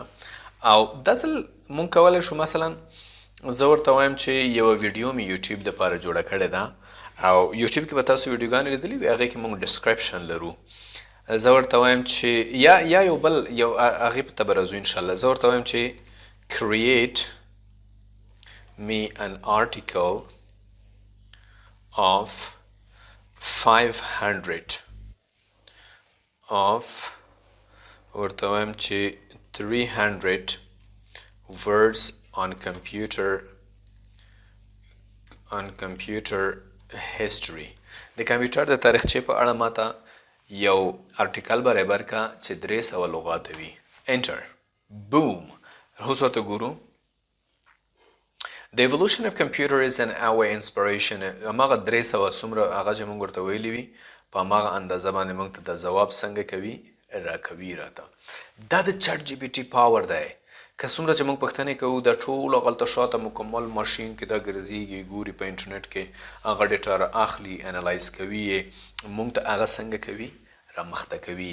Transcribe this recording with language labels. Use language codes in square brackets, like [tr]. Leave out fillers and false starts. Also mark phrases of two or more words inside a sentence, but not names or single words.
[ps] او دا ځل موږ کولی شو مثلا زه ورته وایم چې یوه ویډیو مې یوټیوب دپاره جوړه کړې ده او یوټیوب کې به تاسو ویډیوګانې لیدلي وي هغې کې موږ ډسکرپشن لرو. زه ورته وایم چې یا یو بل یو هغې ته به راځو انشاءالله. زه ورته وایم چې [en] create me an article of 500 of [ps] ورته وایم چې [en] 300 words on computer history. [ps] د کمپیوټر د تاریخچې په اړه ماته یو ارټیکل برابر کا چې 300 لغات وي. انټر بوم. اوس ورته ګورو. [en] The evolution of computer is an our inspiration. [ps] هماغه 300 څومره هغه چې موږ ورته ویلي وي په هماغه اندازه باندې موږ ته د ځواب څنګه کوي راکوي راته. دا د چټ جی پي ټي پاور دی. که څومره چې موږ پوښتنې کوو دا ټول غلطه شاته مکمل ماشین کې دا ګرځېږي ګوري په انټرنیټ کې هغه ډیټا را اخلي انالایز کوي یې موږ ته هغه څنګه کوي رامخته کوي.